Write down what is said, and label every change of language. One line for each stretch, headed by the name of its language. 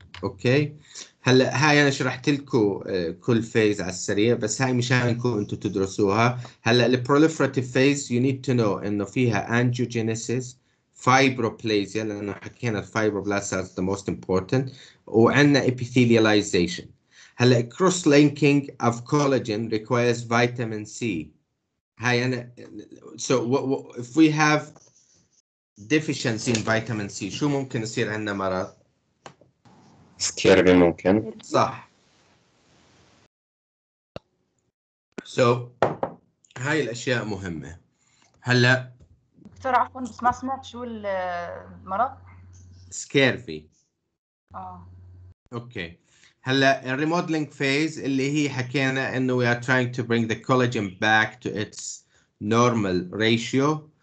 Arabic: اوكي هلا هاي انا شرحت لكم كل فيز على السريع، بس هاي مشانكم انتم تدرسوها. هلا البروليفراتيف فيز
English: you need to know
Arabic: انه فيها angiogenesis, fibroplasia لانه حكينا الفايبروبلاست
English: is the most important،
Arabic: وعندنا epithelialization.
English: هلا cross linking of collagen requires vitamin C.
Arabic: هاي انا
English: so if we have deficiency in vitamin C
Arabic: شو ممكن يصير عندنا مرض؟ سكيربي ممكن. صح. so هاي الاشياء مهمة. هلا دكتور عفوا بس ما سمعت شو المرض؟ سكيرفي. اوكي هلا الريموديلينج فيز اللي هي حكينا انه
English: we are trying to bring the collagen back to its normal ratio.